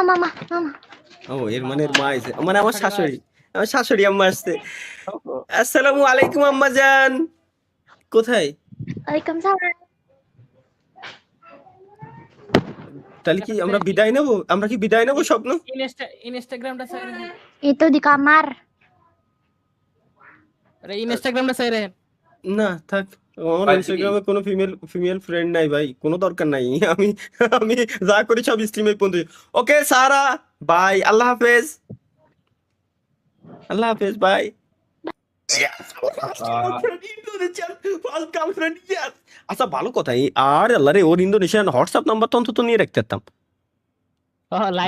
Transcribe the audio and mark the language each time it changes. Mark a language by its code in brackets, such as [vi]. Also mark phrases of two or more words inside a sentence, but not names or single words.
[bn] ও এর মানে মা আছে মানে আমার শাশুড়ি আম্মা আসছে [ar] السلام عليكم [bn] আম্মা জান কোথায় [id] Waalaikumsalam. [bn] তাহলে কি আমরা কি বিদায় নেবো স্বপ্ন ইনস্টাগ্রামটা চাই [id] Itu di kamar. [bn] আরে ইনস্টাগ্রামটা চাই রে না থাক আমার ভাই, ইনস্টাগ্রামে কোনো [en] female friend [bn] নাই ভাই কোনো দরকার নাই আমি যা করি সব স্ট্রিমে পর্যন্ত ওকে সারা বাই [ar] الله حافظ [bn] বাই আচ্ছা ভালো কথা আর আল্লাহ রে ওর ইন্দোনেশিয়ান হোয়াটসঅ্যাপ নাম্বার তো অন্তত নিয়ে রাখতে পারতাম